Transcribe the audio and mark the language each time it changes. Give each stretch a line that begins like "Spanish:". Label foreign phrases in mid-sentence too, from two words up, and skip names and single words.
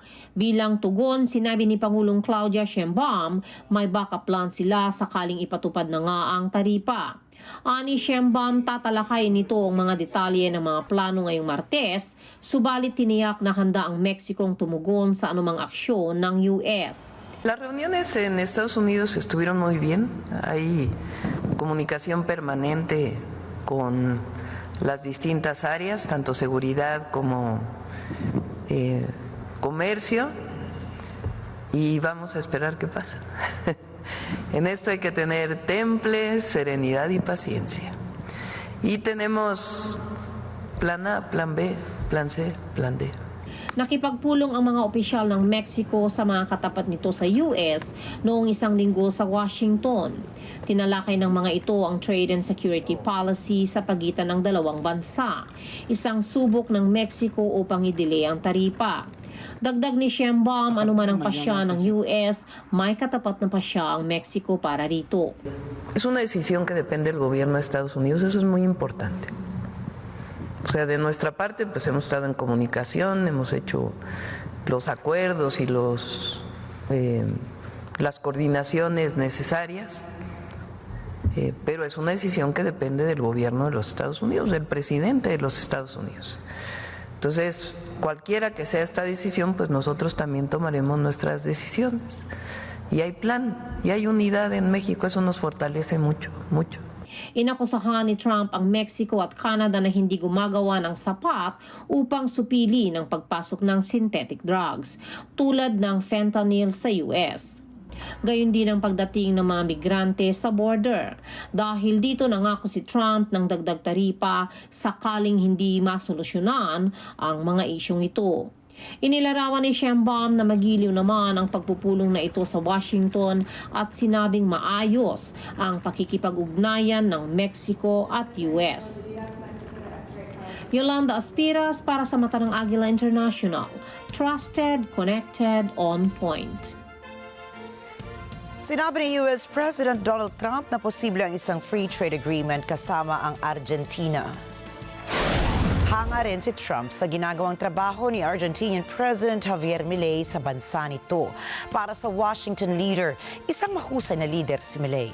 Filipino: Bilang tugon, sinabi ni Pangulong Claudia Sheinbaum, may
English: backup plan
Filipino: sila sakaling ipatupad na nga ang taripa. Ani Sheinbaum, tatalakay nito ang mga detalye ng mga plano ngayong Martes, subalit tiniyak na handa ang Mexicong tumugon sa anumang aksyon ng US.
Spanish: Las reuniones en Estados Unidos estuvieron muy bien. Hay comunicación permanente con las distintas áreas, tanto seguridad como comercio, y vamos a esperar qué pasa. En esto hay que tener temple, serenidad y paciencia. Y tenemos plan A, plan B, plan C, plan D.
Filipino: Nakipagpulong ang mga opisyal ng Mexico sa mga katapat nito sa US noong 1 linggo sa Washington. Tinalakay ng mga ito ang
English: trade and security policy
Filipino: sa pagitan ng dalawang bansa, isang subok ng Mexico upang i-delay ang taripa. Dagdag ni Sheinbaum, anuman ang pasya ng US, may katapat na pasya ang Mexico para rito.
Spanish: Es una decisión que depende del gobierno de Estados Unidos, eso es muy importante. O sea, de nuestra parte, pues hemos estado en comunicación, hemos hecho los acuerdos y las coordinaciones necesarias, pero es una decisión que depende del gobierno de los Estados Unidos, del presidente de los Estados Unidos. Entonces, cualquiera que sea esta decisión, pues nosotros también tomaremos nuestras decisiones. Y hay plan, y hay unidad en México, eso nos fortalece mucho, mucho.
Filipino: Inakusahan ni Trump ang Mexico at Canada na hindi gumagawa ng sapat upang supili ng pagpasok ng
English: synthetic drugs,
Filipino: tulad ng fentanyl sa US. Gayon din ang pagdating ng mga migrante sa border. Dahil dito nangako si Trump ng dagdag taripa sakaling hindi masolusyonan ang mga isyong ito. Inilarawan ni Sheinbaum na magiliw naman ang pagpupulong na ito sa Washington at sinabing maayos ang pakikipag-ugnayan ng Mexico at US. Yolanda Aspiras para sa Mata ng Agila International.
English: Trusted, connected, on point.
Filipino: Sinabi ni
English: US President
Filipino: Donald Trump na posible ang isang
English: free trade agreement
Filipino: kasama ang Argentina. Hanga rin si Trump sa ginagawang trabaho ni
English: Argentinian President
Filipino: Javier Milei sa bansa nito. Para sa Washington leader, isang mahusay na leader si Milei.